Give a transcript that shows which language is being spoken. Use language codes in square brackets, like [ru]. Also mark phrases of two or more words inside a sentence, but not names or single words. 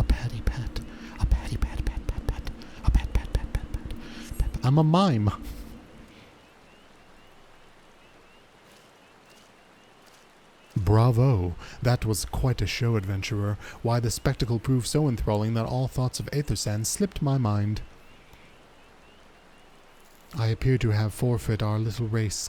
[en] patty pat, a patty pat pat pat pat, a pat pat pat pat pat pat. I'm a mime. Bravo! That was quite a show, adventurer. Why, the spectacle proved so enthralling that all thoughts of aether sand slipped my mind. I appear to have forfeit our little race.